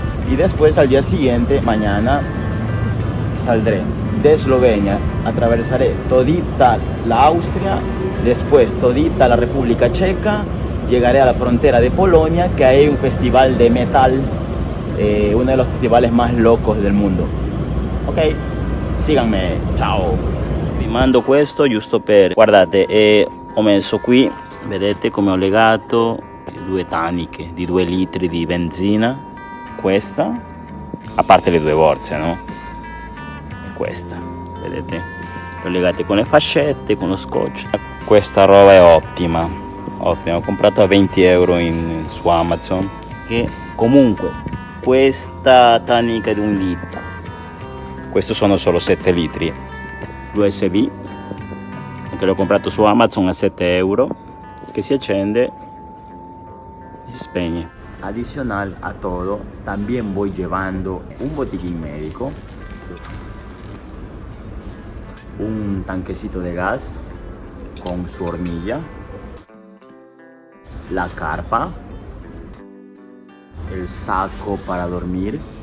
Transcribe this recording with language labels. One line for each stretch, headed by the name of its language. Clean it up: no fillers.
Spanish: Y después al día siguiente, mañana, saldré de Eslovenia, atravesaré todita la Austria, después todita la República Checa, llegaré a la frontera de Polonia, que hay un festival de metal, uno de los festivales más locos del mundo. Ok, síganme, ciao.
Italian: Vi mando questo giusto per, guardate, ho messo qui, vedete come ho legato 2 taniche di 2 litri di benzina, questa, a parte le 2 borse, no? E questa, vedete? Le ho legate con le fascette, con lo scotch. Questa roba è ottima, ho comprato a 20 euro su Amazon, che comunque questa tanica di 1 litro, questo sono solo 7 litri, l'USB, che l'ho comprato su Amazon a 7 euro, que se accende y se spegne.
Spanish: Adicional a todo, también voy llevando un botiquín médico, un tanquecito de gas con su hornilla, la carpa, el saco para dormir,